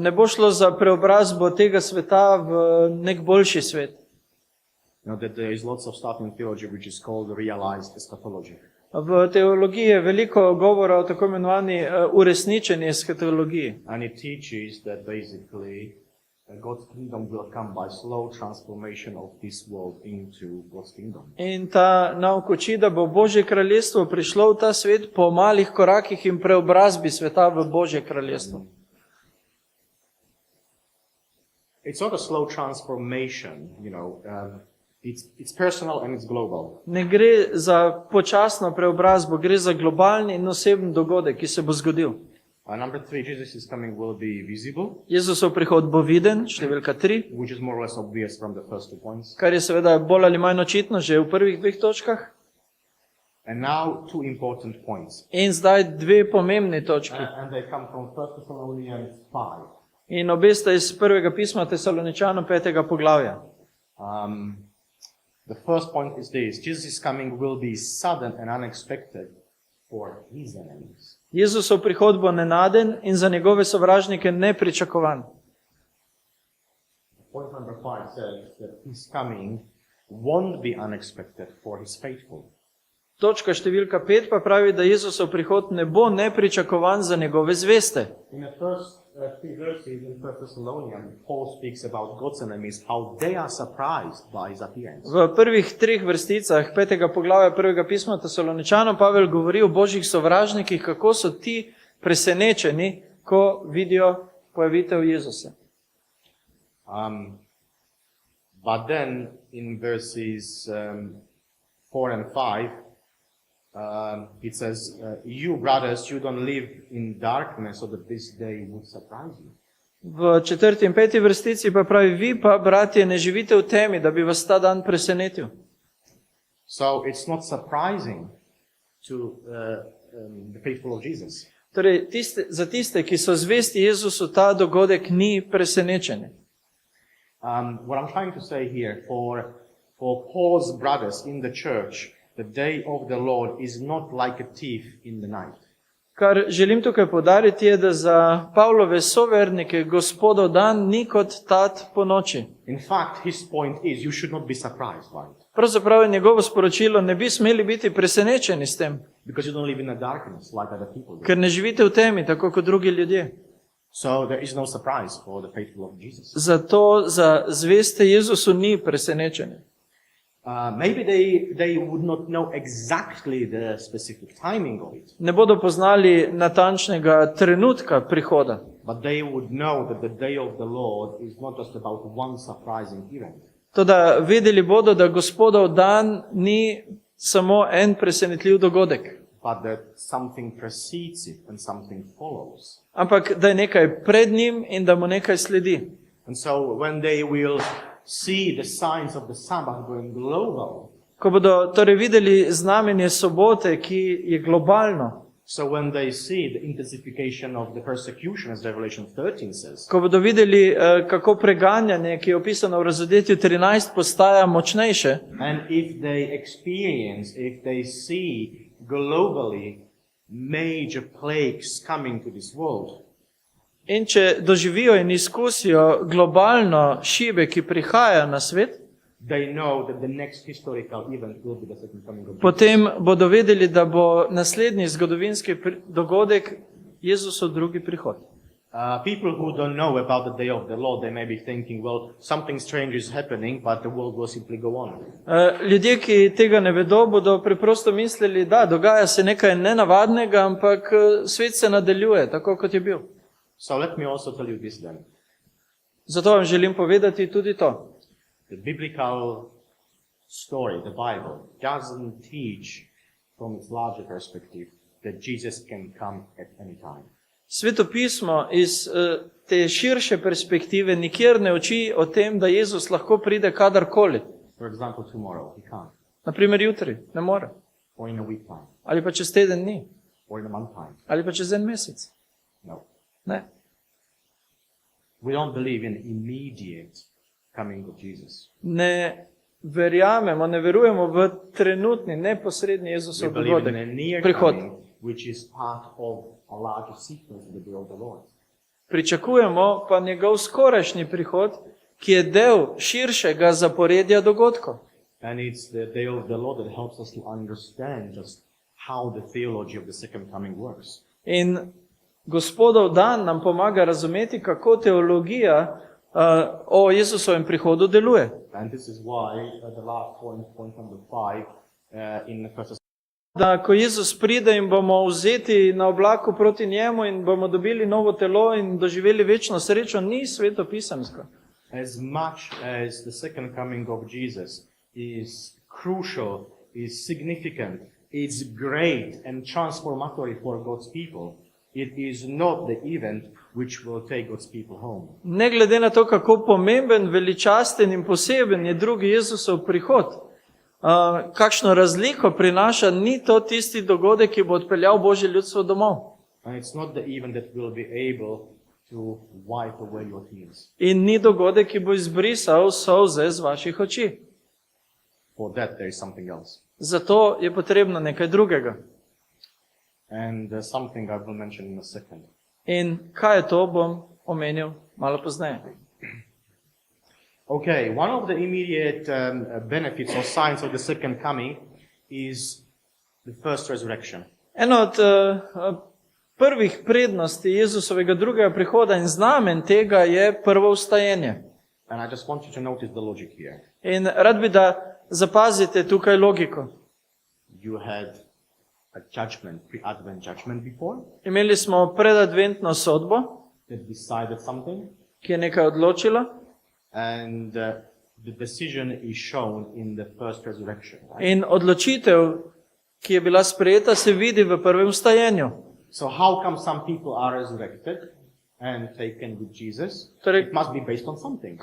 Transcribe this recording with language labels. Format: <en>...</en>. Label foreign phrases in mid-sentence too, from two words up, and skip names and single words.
<sl>Ne bo šlo za preobrazbo tega sveta v nek boljši svet.</sl> <en>You know that there is lots of stuff in theology which is called realized eschatology.</en> <sl>V teologiji je veliko govora o tako imenovani uresničeni eskatologiji.</sl> <en>And it teaches that basically God's kingdom will come by slow transformation of this world into God's kingdom.</en> <sl>In ta nauk uči, da bo Božje kraljestvo prišlo v ta svet po malih korakih in preobrazbi sveta v Božje kraljestvo.</sl> <en>It's not a slow transformation, it's personal and it's global.</en> <sl>Ne gre za počasno preobrazbo, gre za globalni in oseben dogodek, ki se bo zgodil.</sl> <en>Number 3, Jesus' coming will be visible,</en> <sl>Jezusov prihod bo viden, številka 3,</sl> <en>which is more or less obvious from the first 2 points.</en> <sl>kar je seveda bolj ali manj očitno že v prvih 2 točkah.</sl> <en>And now 2 important points.</en> <sl>In zdaj 2 pomembni točki.</sl> <en>And they come from 1 Thessalonians 5.</en> <sl>In obe sta iz prvega pisma Tesaloničanom 5. poglavja.</sl> <en>The first point is this: Jesus' coming will be sudden and unexpected for his enemies.</en> <sl>Jezusov prihod bo nenaden in za njegove sovražnike nepričakovan.</sl> <en>Point number 5 says that his coming won't be unexpected for his faithful.</en> <sl>Točka številka 5 pa pravi, da Jezusov prihod ne bo nepričakovan za njegove zveste.</sl> <en>In the first 3 verses in 1 Thessalonians, Paul speaks about God's enemies, how they are surprised by his appearance.</en> <sl>V prvih 3 vrsticah 5. poglavja prvega pisma Tesaloničanom Pavel govori o božjih sovražnikih, kako so ti presenečeni, ko vidijo pojavitev Jezusa.</sl> <en>But then in verses 4 and 5, it says, you brothers, you don't live in darkness so that this day would surprise you.</en> <sl>V 4. in 5. vrstici pa pravi, vi pa, bratje, ne živite v temi, da bi vas ta dan presenetil.</sl> <en>So it's not surprising to the faithful of Jesus.</en> <sl>Torej, za tiste, ki so zvesti Jezusu, ta dogodek ni presenečenje.</sl> <en>What I'm trying to say here, for Paul's brothers in the church, the day of the Lord is not like a thief in the night.</en> <sl>Kar želim tukaj poudariti je, da za Pavlove sovernike Gospodov dan ni kot tat po noči.</sl> <en>In fact, his point is, you should not be surprised by it.</en> <sl>Pravzaprav je njegovo sporočilo, ne bi smeli biti presenečeni s tem,</sl> <en>Because you don't live in the darkness like other people do.</en> <sl>ker ne živite v temi, tako kot drugi ljudje.</sl> <en>So there is no surprise for the faithful of Jesus.</en> <sl>Zato za zveste Jezusu ni presenečenje.</sl> <en>Maybe they would not know exactly the specific timing of it,</en> <sl>Ne bodo poznali natančnega trenutka prihoda,</sl> <en>but they would know that the day of the Lord is not just about one surprising event.</en> <sl>toda vedeli bodo, da Gospodov dan ni samo en presenetljiv dogodek,</sl> <en>but that something precedes it and something follows.</en> <sl>ampak da je nekaj pred njim in da mu nekaj sledi.</sl> <en>And so when they will see the signs of the Sabbath going global,</en> <sl>Ko bodo torej videli znamenje sobote, ki je globalno,</sl> <en>so when they see the intensification of the persecution, as Revelation 13 says,</en> <sl>ko bodo videli, kako preganjanje, ki je opisano v razodetju 13, postaja močnejše,</sl> <en>and if they see globally major plagues coming to this world,</en> <sl>in če doživijo in izkusijo globalno šibe, ki prihajajo na svet,</sl> <en>they know that the next historical event will be the second coming of Jesus.</en> <sl>potem bodo vedeli, da bo naslednji zgodovinski dogodek Jezusov drugi prihod.</sl> <en>People who don't know about the day of the Lord, they may be thinking, well, something strange is happening, but the world will simply go on.</en> <sl>Ljudje, ki tega ne vedo, bodo preprosto mislili, da dogaja se nekaj nenavadnega, ampak svet se nadaljuje, tako kot je bil.</sl> <en>So let me also tell you this then.</en> <sl>Zato vam želim povedati tudi to.</sl> <en>The biblical story, the Bible, doesn't teach from its larger perspective that Jesus can come at any time.</en> <sl>Svetopismo iz te širše perspektive nikjer ne uči o tem, da Jezus lahko pride kadarkoli.</sl> <en>For example, tomorrow, he can't.</en> <sl>Naprimer jutri, ne more.</sl> <en>Or in a week time.</en> <sl>Ali pa čez teden dni.</sl> <en>Or in a month time.</en> <sl>Ali pa čez en mesec.</sl> <en>No.</en> <sl>Ne.</sl> <en>We don't believe in immediate coming of Jesus.</en> <sl>Ne verjamemo, ne verujemo v trenutni, neposredni</sl> <en>We</en> <sl>Jezusov</sl> <en>believe in</en> <sl>dogodek,</sl> <en>a near</en> <sl>prihod.</sl> <en>coming, which is part of a larger sequence of the day of the Lord.</en> <sl>Pričakujemo pa njegov skorajšnji prihod, ki je del širšega zaporedja dogodkov.</sl> <en>And it's the day of the Lord that helps us to understand just how the theology of the second coming works.</en> <sl>In Gospodov dan nam pomaga razumeti, kako teologija o Jezusovem prihodu deluje.</sl> <en>And this is why the last point number 5, in the first</en> <sl>Da ko Jezus pride in bomo vzeti na oblaku proti njemu in bomo dobili novo telo in doživeli večno srečo, ni svetopisemsko.</sl> <en>as much as the second coming of Jesus is crucial, is significant, it's great and transformatory for God's people, it is not the event which will take God's people home.</en> <sl>Ne glede na to, kako pomemben, veličasten in poseben je drugi Jezusov prihod, kakšno razliko prinaša, ni to tisti dogodek, ki bo odpeljal Božje ljudstvo domov.</sl> <en>And it's not the event that will be able to wipe away your tears.</en> <sl>In ni dogodek, ki bo izbrisal solze z vaših oči.</sl> <en>For that there is something else.</en> <sl>Zato je potrebno nekaj drugega.</sl> <en>And something I will mention in a second.</en> <sl>In kaj je to, bom omenil malo pozneje.</sl> <en>Okay, one of the immediate benefits or signs of the second coming is the first resurrection.</en> <sl>Eno od prvih prednosti Jezusovega drugega prihoda in znamen tega je prvo vstajenje.</sl> <en>And I just want you to notice the logic here.</en> <sl>In rad bi, da zapazite tukaj logiko.</sl> <en>You had a judgment, pre-advent judgment before,</en> <sl>Imeli smo predadventno sodbo,</sl> <en>that decided something,</en> <sl>ki je nekaj odločila,</sl> <en>and the decision is shown in the first resurrection. Right?</en> <sl>in odločitev, ki je bila sprejeta, se vidi v prvem vstajenju.</sl> <en>So how come some people are resurrected and taken with Jesus?</en> <sl>Torej,</sl> <en>It must be based on something.</en>